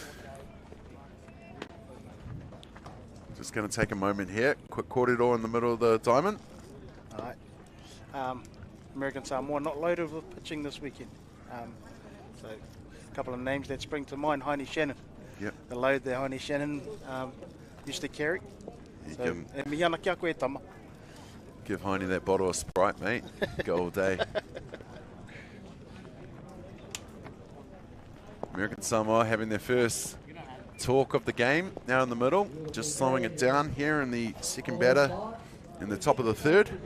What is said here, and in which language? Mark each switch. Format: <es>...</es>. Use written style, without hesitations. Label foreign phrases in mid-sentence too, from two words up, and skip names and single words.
<en>Just going to take a moment here. Quick corridor in the middle of the diamond. All right. American Samoa not loaded with pitching this weekend. So a couple of names that spring to mind. Heine Shannon. Yep. The load that Heine Shannon used to carry. So,</en> <mi>e mihana kia koe tama.</mi> <en>Give Heine that bottle of Sprite, mate. Go all day. American Samoa having their first talk of the game now in the middle. Just slowing it down here in the second batter in the top of the 3rd.</en>